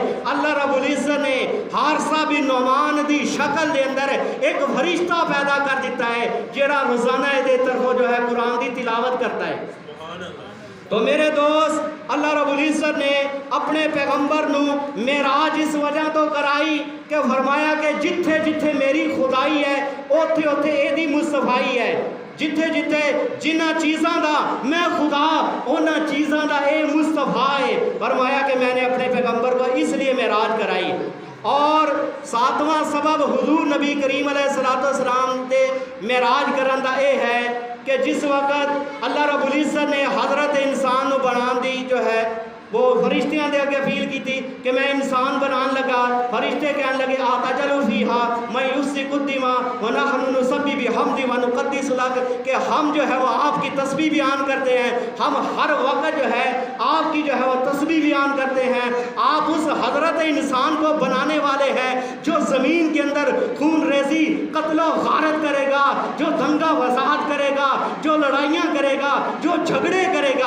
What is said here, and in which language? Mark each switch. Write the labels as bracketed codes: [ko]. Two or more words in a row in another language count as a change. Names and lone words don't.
[pa] اللہ رب العزت نے حارثہ بن نعمان دی شکل دے اندر ایک فرشتہ پیدا کر دیتا ہے جیڑا روزانہ دے طرف جو ہے قرآن دی تلاوت کرتا ہے. تو میرے دوست, اللہ رب العزت نے اپنے پیغمبر نو معراج اس وجہ تو کرائی کہ فرمایا کہ جتھے جتھے میری خدائی ہے اوتھے اوتھے اے دی مصطفائی ہے. جتھے جتھے جنہ چیزاں دا میں خدا اونا چیزاں دا اے مصطفیٰ ہے. [ur] فرمایا کہ میں نے اپنے پیغمبر کو اس لیے معراج کرائی. [pa] اور ساتواں سبب حضور نبی کریم علیہ السلام دے معراج کرن دا اے ہے کہ جس وقت اللہ رب العزت نے حضرت انسان نو بنان دی جو ہے وہ فرشتیاں دے اگے اپیل کی تھی کہ میں انسان بنان لگا. [ur] فرشتے کہنے لگے [ar] آتجلو فیہا من یفسق الدماء ونحن نسبح بحمدہ ونقدس لک, [ur] کہ ہم جو ہے وہ آپ کی تسبیح بیان کرتے ہیں, ہم ہر وقت جو ہے آپ کی جو ہے وہ تسبیح بیان کرتے ہیں. آپ اس حضرت انسان کو بنانے والے ہیں جو زمین کے اندر خون ریزی قتل و غارت کرے گا, جو دنگا فساد کرے گا, جو لڑائیاں کرے گا, جو جھگڑے کرے گا.